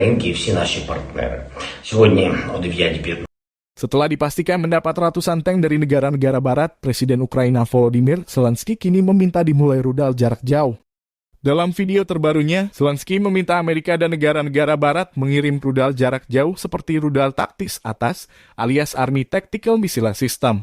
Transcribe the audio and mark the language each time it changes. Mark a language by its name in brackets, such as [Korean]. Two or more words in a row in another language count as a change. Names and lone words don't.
[Ukrainian] і всі наші партнери. Сьогодні о 9:15 [Indonesian] Setelah dipastikan mendapat ratusan tank dari negara-negara barat, Presiden Ukraina Volodymyr Zelensky kini meminta dimulai rudal jarak jauh. Dalam video terbarunya, Zelensky meminta Amerika dan negara-negara barat mengirim rudal jarak jauh seperti rudal taktis ATACMS alias [English] Army Tactical Missile System.